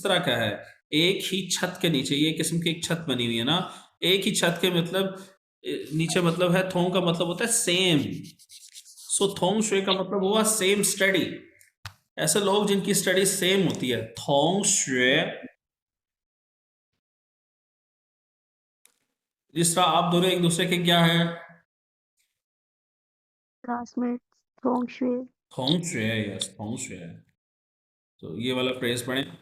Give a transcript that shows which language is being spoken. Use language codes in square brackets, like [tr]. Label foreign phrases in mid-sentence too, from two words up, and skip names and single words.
[hi] तरह का है एक ही छत के नीचे ये किस्म की एक छत बनी हुई है ना एक ही छत के मतलब नीचे मतलब है थोंग का मतलब होता है सेम सो [zh] 同学 [hi] का मतलब हुआ [en] same study [hi] ऐसे लोग जिनकी स्टडी सेम होती है [zh] 同学 [hi] जिस तरह आप दोनों एक दूसरे के क्या है [en] classmates 同学 [hi] 同学 यस 同学 तो ये वाला फ्रेज पढ़ें